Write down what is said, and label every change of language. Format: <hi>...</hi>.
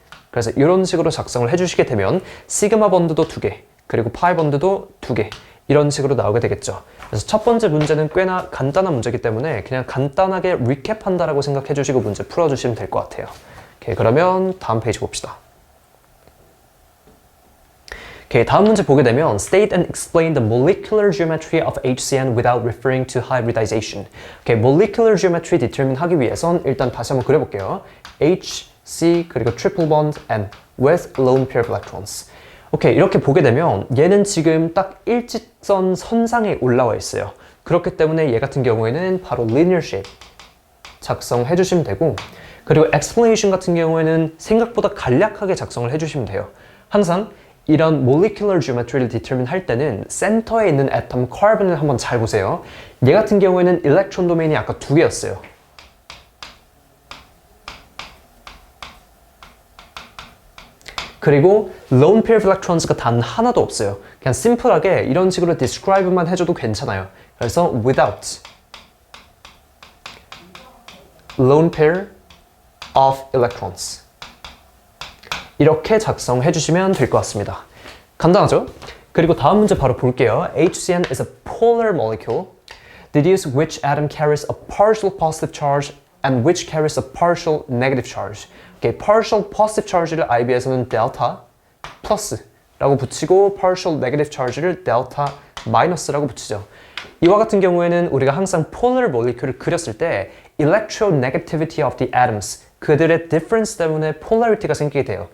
<ko>그래서 이런 식으로 작성을 해주시게 되면 시그마 번드도 2개, 그리고 파이 번드도 2개, 이런 식으로 나오게 되겠죠. 그래서 첫 번째 문제는 꽤나 간단한 문제이기 때문에 그냥 간단하게 리캡한다라고 생각해 주시고 문제 풀어주시면 될 것 같아요. 오케이, 그러면 다음 페이지 봅시다. 오케이, 다음 문제 보게 되면</ko> <en>State and explain the molecular geometry of HCN without referring to hybridization.</en> <ko>오케이, molecular geometry determine 하기 위해선 일단 다시 한번 그려볼게요.</ko> <en>H, C,</en> <ko>그리고</ko> <en>triple bond, N with lone pair of electrons.</en> <ko>오케이, 이렇게 보게 되면 얘는 지금 딱 일직선 선상에 올라와 있어요. 그렇기 때문에 얘 같은 경우에는 바로 linear shape 작성해 주시면 되고, 그리고 explanation 같은 경우에는 생각보다 간략하게 작성을 해주시면 돼요. 항상 이런 molecular geometry를 determine 할 때는 센터에 있는 atom carbon을 한번 잘 보세요. 얘 같은 경우에는 electron 도메인이 아까 2개였어요. 그리고 lone pair of electrons가 단 하나도 없어요. 그냥 심플하게 이런 식으로 describe만 해줘도 괜찮아요. 그래서</ko> <en>without lone pair of electrons</en> <ko>이렇게 작성해 주시면 될 것 같습니다. 간단하죠? 그리고 다음 문제 바로 볼게요.</ko> <en>HCN is a polar molecule. Deduce which atom carries a partial positive charge and which carries a partial negative charge.</en> <ko>Okay, partial positive charge를 IB에서는 델타 플러스라고 붙이고 partial negative charge를 델타 마이너스라고 붙이죠. 이와 같은 경우에는 우리가 항상 polar molecule을 그렸을 때</ko> <en>electronegativity of the atoms,</en> <ko>그들의 difference 때문에 polarity가 생기게 돼요.</ko>